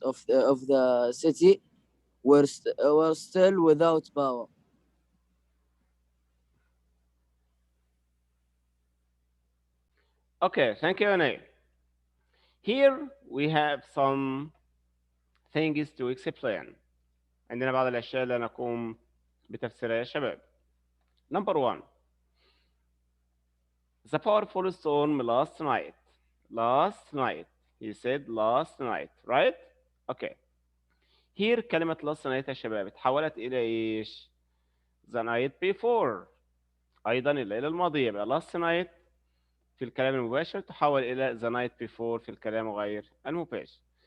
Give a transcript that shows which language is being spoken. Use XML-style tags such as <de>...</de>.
<en>of the city were still without power. Okay, thank you, Anil. Here we have some things to explain.</en> <ar>عندنا بعض الأشياء اللي نقوم بتفسيرها يا شباب.</ar> <en>Number one, the powerful storm last night. Last night. He said last night, right? Okay. Here</en> <ar>كلمة</ar> <en>last night</en> <ar>يا شباب اتحولت إلى إيش؟</ar> <en>The night before.</en> <ar>أيضا الليلة الماضية يبقى last night في الكلام المباشر تحول إلى the night before في الكلام غير المباشر.</ar>